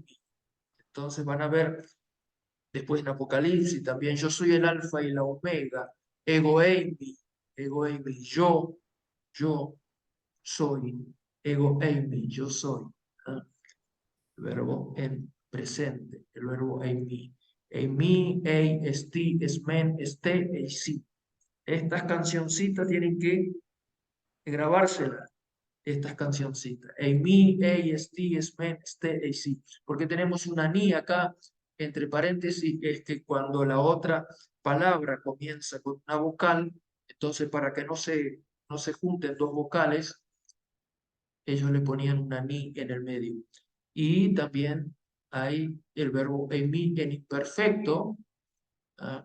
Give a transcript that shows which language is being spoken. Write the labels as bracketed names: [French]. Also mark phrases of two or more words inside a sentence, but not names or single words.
[Spanish] Entonces van a ver después en Apocalipsis también, yo soy el alfa y la omega, [Greek] ἐγώ εἰμι, [Spanish] yo soy, [Greek] ἐγώ εἰμι, [Spanish] yo soy. ¿Ah? El verbo en presente, el verbo eimi. [Greek] Εἰμί, εἶ, ἐστί, ἐσμέν, ἐστέ, εἰσί. [Spanish] Estas cancioncitas tienen que grabárselas, estas cancioncitas. [Greek] Εἰμί, εἶ, ἐστί, ἐσμέν, ἐστέ, εἰσί. [Spanish] Porque tenemos una ni acá, entre paréntesis, es que cuando la otra palabra comienza con una vocal, entonces para que no se junten dos vocales, ellos le ponían una ni en el medio. Y también hay el verbo eimi en imperfecto, ¿ah?